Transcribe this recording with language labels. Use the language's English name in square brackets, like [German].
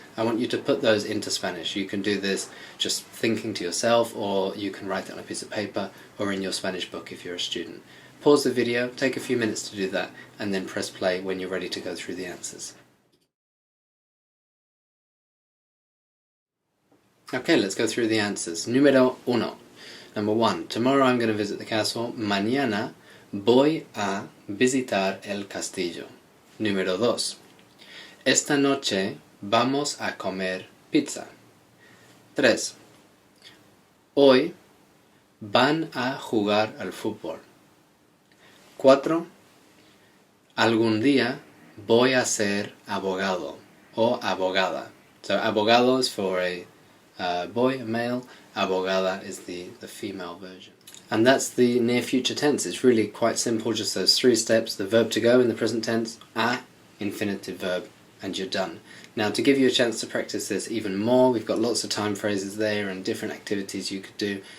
[English] I want you to put those into Spanish. You can do this just thinking to yourself, or you can write it on a piece of paper or in your Spanish book if you're a student. Pause the video, take a few minutes to do that, and then press play when you're ready to go through the answers. Okay, let's go through the answers. Número uno. Number one. Tomorrow I'm going to visit the castle. [Spanish] Mañana voy a visitar el castillo. Número dos. Esta noche vamos a comer pizza. 3. Hoy Van a jugar al fútbol. 4. Algún día voy a ser abogado o abogada. [English] So abogado is for a boy, a male. Abogada is the female version. And that's the near future tense. It's really quite simple, just those 3 steps. The verb to go in the present tense, a, infinitive verb, and you're done. Now, to give you a chance to practice this even more, we've got lots of time phrases there and different activities you could do.